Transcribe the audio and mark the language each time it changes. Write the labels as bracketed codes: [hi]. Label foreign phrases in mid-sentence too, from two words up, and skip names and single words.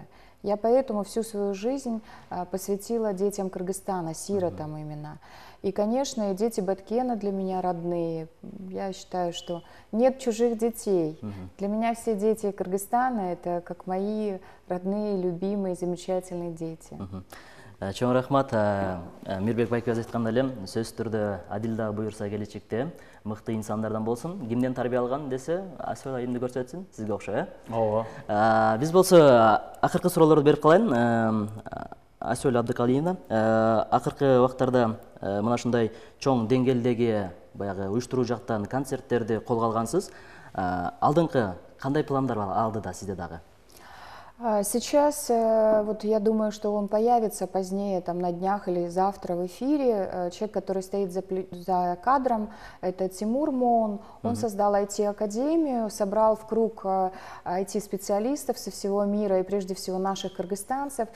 [ru] Я поэтому всю свою жизнь посвятила детям Кыргызстана, сиротам именно. И, конечно, и дети Баткена для меня родные. Я считаю, что нет чужих детей. Для меня все дети Кыргызстана – это как мои родные, любимые, замечательные дети. [ky] Чоң рахмат. Мирбек байкебиз айткандай эле, сөзсүз түрдө Адил да буюрса келечекте мыкты инсандардан болсун. Кимден тарбия алган десе, Асель айымды көрсөтсүн, сизге окшой, ооба. Биз болсо акыркы суроолорду берип калайын. Асель Абдыкалиевна, акыркы убактарда мына ушундай чоң деңгээлдеги баягы уюштуруу жактан концерттерди колго алгансыз. Алдыңкы кандай пландар бар алдыда сизде дагы? [ru] Сейчас, вот я думаю, что он появится позднее, там на днях или завтра в эфире. Человек, который стоит за кадром, это Тимур Мон. Он создал IT-академию, собрал в круг IT-специалистов со всего мира и прежде всего наших кыргызстанцев.